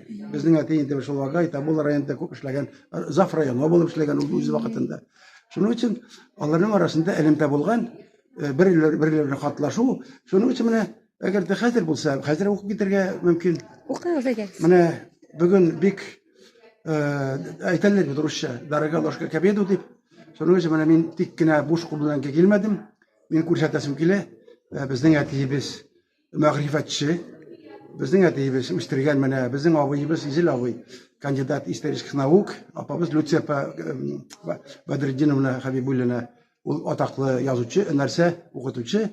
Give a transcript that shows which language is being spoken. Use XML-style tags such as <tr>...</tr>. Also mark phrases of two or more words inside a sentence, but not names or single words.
<tt>Безнең әти инде шул Вагай, Табул районында күп эшләгән, Заф районы булып эшләгән ул үз вакытында. Шуның өчен аларның арасында элемтә булган, бер-берләренә хатлашу. Шуның өчен менә әгәр дә хәзер булса, хәзер укып китәргә мөмкин. Укыгыз әгәр. Менә бүген бик әйтәләр бит русча,</tt> <ru>дорога ложка к обеду дип.</ru> <tt>Шуның өчен менә мин тик кенә буш кул белән килмәдем. Мин күрсәтәсем килә. Безнең әтиебез мәгърифәтче. Безнең әтиебез үстергән менә безнең абыебыз Изел абый,</tt> <ru>кандидат исторических наук,</ru> <tt>апабыз Люцерпа Бадретдиновна Хабибуллина, ул атаклы язучы, нәрсә укытучы.</tt>